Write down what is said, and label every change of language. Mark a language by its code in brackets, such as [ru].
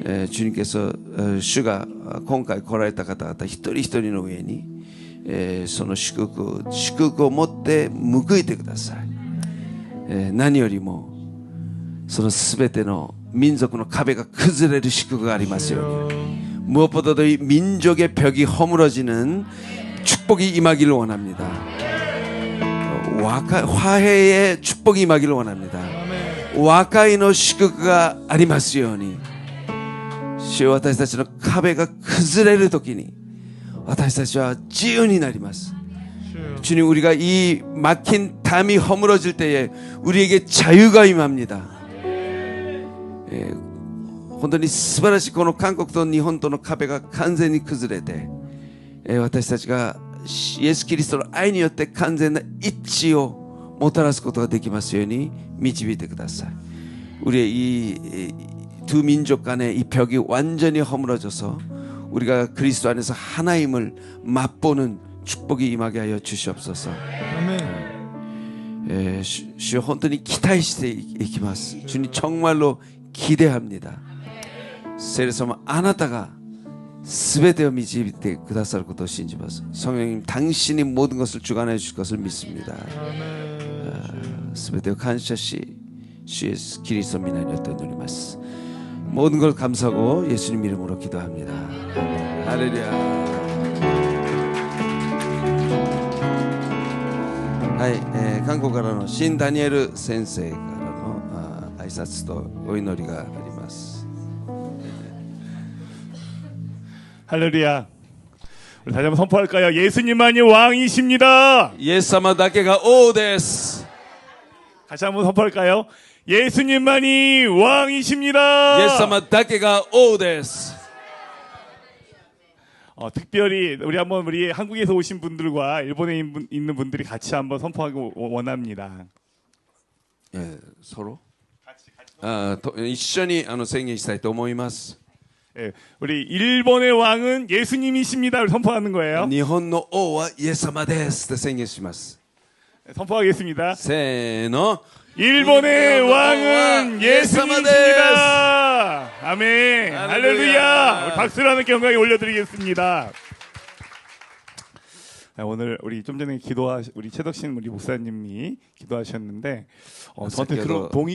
[ko] 주님께서 주가 [ja] 今回来られた方々一人一人の上にその祝福を持って報いてください。何よりもそのすべての民族の壁が崩れる祝福がありますように [ko] 무엇보다도 이 민족의 벽이 허물어지는 축복이 임하기를 원합니다. 화해의 축복이 임하기를 원합니다. [ja] 와카이의祝福がありますように 主よ私たちの壁が崩れるときに私たちは自由になります. [ko] 주님 우리가 이 막힌 담이 허물어질 때에 우리에게 자유가 임합니다. [ja] 本当に素晴らしいこの韓国と日本との壁が完全に崩れて私たちがイエス・キリストの愛によって完全な一致をもたらすことができますように導いてください. [ko] 우리의 이 두 민족 간의 이 벽이 완전히 허물어져서 우리가 그리스도 안에서 하나임을 맛보는 축복이 임하게 하여 주시옵소서. 아멘. 주여 [ja] 本当に期待していきます. [ko] 주님 정말로 기대합니다. [ja] 聖霊様あなたが全てを導いてくださることを信じます. [ko] 성령님 당신이 모든 것을 주관해 주실 것을 믿습니다. [ja] 全てを感謝し [ko] 주 예수 그리스도 이름으로 [ja] 祈ります. [ko] 모든 걸 감사하고 예수님 이름으로 기도합니다. 할렐루야. [ja] はい、韓国からの新ダニエル先生からの挨拶とお祈りがあります. [ko] 할렐루야. 우리 다시 한번 선포할까요? 예수님만이 왕이십니다. [ja] イエス様だけが王です. [ko] 다시 한번 선포할까요? 예수님만이 왕이십니다. [ja] イエス様だけが王です. [ko] 특별히 우리 한국에서 오신 분들과 일본에 있는 분들이 같이 한번 선포하기 원합니다. 예, 서로? [ja] 一緒に宣言したいと思います. [ko] 예, 우리 일본의 왕은 예수님이십니다. 선포하는 거예요. [ja] 日本の王はイエス様ですと宣言します. [ko] 선포하겠습니다. [ja] せーの. [ko] 일본의 왕은 예수님이십니다. 아멘. 할렐루야. 우리 박수를 하는 영광에 올려드리겠습니다. 오늘 우리 좀 전에 우리 최덕신 우리 목사님이 기도하셨는데 저한테 그런